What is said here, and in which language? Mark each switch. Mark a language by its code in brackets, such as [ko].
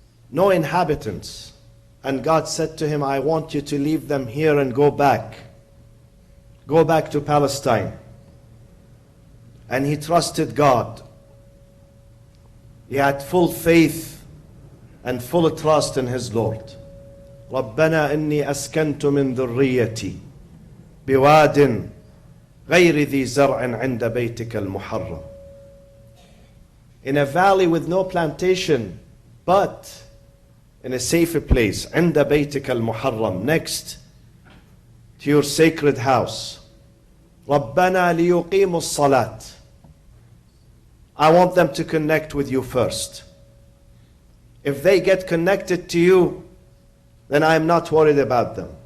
[en] No inhabitants. And God said to him, I want you to leave them here and go back. Go back to Palestine. And he trusted God. He had full faith and full trust in his Lord. [ar] ربنا إني أسكنت من ذريتي بواد غير ذي زرع عند بيتك المحرم. [en] In a valley with no plantation, but in a safer place, [ar] عند بيتك المحرم, [en] next to your sacred house. [ar] ربنا ليقيموا الصلاة. [en] I want them to connect with you first. If they get connected to you, then I'm not worried about them.